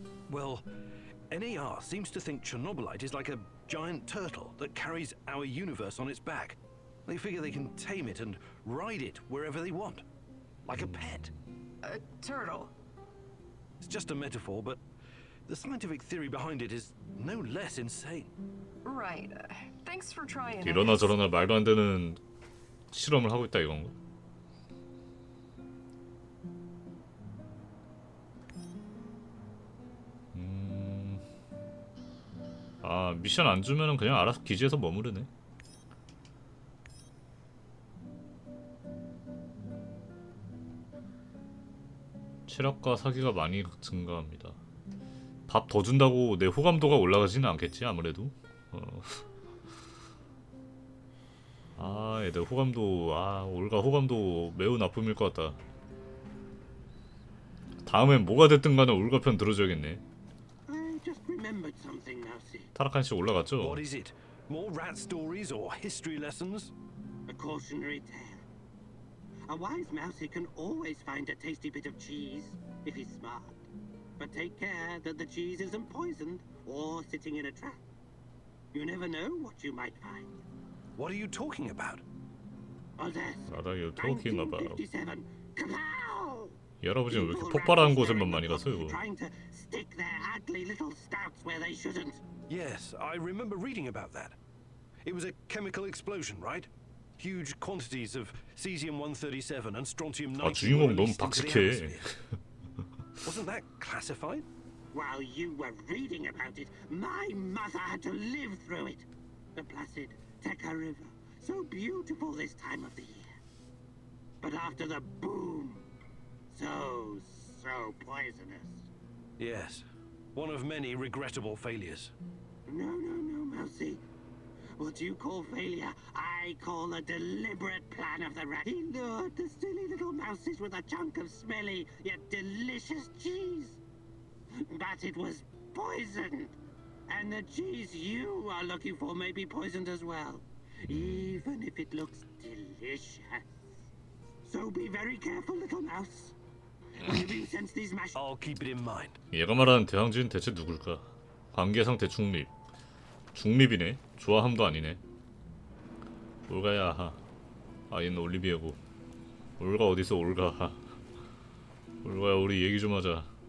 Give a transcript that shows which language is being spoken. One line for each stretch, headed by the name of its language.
English: Well, NAR seems to think Chernobylite is like a giant turtle that carries our universe on its back. They figure they can tame it and ride it wherever they want. Like a pet. A turtle? It's just a metaphor, but the scientific theory behind it is no less insane. Right. Thanks for trying.
Korean: 이러나 저러나 말도 안 되는 실험을 하고 있다 이건가? 아, 미션 안 주면은 그냥 알아서 기지에서 머무르네. 체력과 사기가 많이 증가합니다. 밥 더 준다고 내 호감도가 올라가지는 않겠지 아무래도. 아, 애들 호감도, 올가 호감도 매우 나쁨일 것 같다. 다음엔 뭐가 됐든 간에 올가 편 들어줘야겠네.
English: I just remembered something, Mousy.
Korean: 타락한 씨 올라갔죠?
English: What is it? More rat stories or history lessons? A cautionary tale. A wise Mousy can always find a tasty bit of cheese if he's smart. But take care that the cheese isn't poisoned or sitting in a trap. You never know what you might find. What are you talking about? Odessa, What are you talking about? 1957. Kapow!
Korean: 이 할아버지는 왜 이렇게 폭발하는 곳에만 많이 갔어요?
English: Trying to stick their ugly little stouts where they shouldn't. Yes, I remember reading about that. It was a chemical explosion, right? Huge quantities of cesium-137 and strontium-90
Korean: 아, 주인공
English: were
Korean: 너무
English: released into the
Korean: 박식해.
English: atmosphere. Wasn't that classified? While you were reading about it, my mother had to live through it. The placid Teka River, so beautiful this time of the year. But after the boom, so poisonous. Yes, one of many regrettable failures. No, Mousy. What you call failure, I call a deliberate plan of the rat. He lured the silly little mouses with a chunk of smelly yet delicious cheese. But it was poisoned. And the cheese you are looking for may be poisoned as well, even if it looks delicious. So be very careful, little mouse. Whenever you sense these mash... I'll keep it in mind.
Korean: 얘가 말하는 대항주는 대체 누굴까? 관계상태 중립. 중립이네. 좋아함도 아니네. 올가야 하. 아, 얘는 올리비에고. 올가 어디서 올가 하. 올가야, 우리 얘기 좀 하자.